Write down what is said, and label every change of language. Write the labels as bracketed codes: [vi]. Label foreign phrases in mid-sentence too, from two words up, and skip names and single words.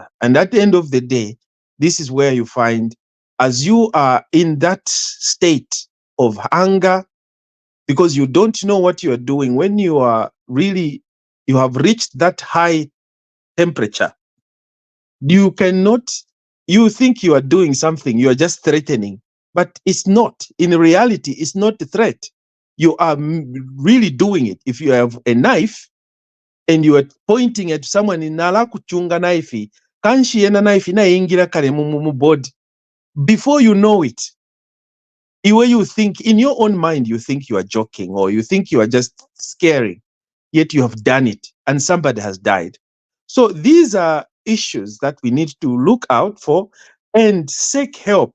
[en] And at the end of the day, this is where you find, as you are in that state of anger, because you don't know what you are doing, when you are really, you have reached that high temperature, you cannot, you think you are doing something, you are just threatening, but it's not. In reality, it's not a threat. You are really doing it. If you have a knife and you are pointing at someone in [bem] nala kuchunga knife, kanshi yena knife na ingira kare mu body. [en] Before you know it, where you think in your own mind, you think you are joking or you think you are just scaring, yet you have done it and somebody has died. So these are issues that we need to look out for and seek help.